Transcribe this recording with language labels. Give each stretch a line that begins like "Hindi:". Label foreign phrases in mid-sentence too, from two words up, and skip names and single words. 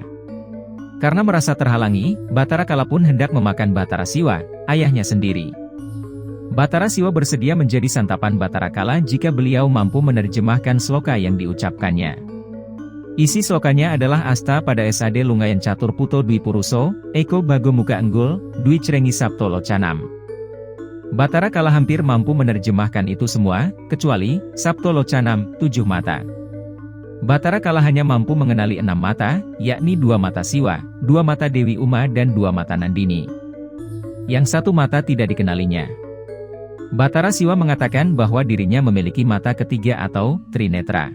Indonesian: Karena merasa terhalangi, Batara Kala pun hendak memakan Batara Siwa, ayahnya sendiri. Batara Siwa bersedia menjadi santapan Batara Kala jika beliau mampu menerjemahkan sloka yang diucapkannya. Isi slokanya adalah
Kawi: Asta pada SAD Lungayan Catur Puto Dwi Puruso, Eko Bago Muka Enggul, Dwi Crengi Saptolo Canam.
Indonesian: Batara Kala hampir mampu menerjemahkan itu semua, kecuali Saptolo Canam, 7 mata. Batara Kala hanya mampu mengenali 6 mata, yakni 2 mata Siwa, 2 mata Dewi Uma dan 2 mata Nandini. Yang 1 mata tidak dikenalinya. Batara Siwa mengatakan bahwa dirinya memiliki mata ketiga atau trinetra.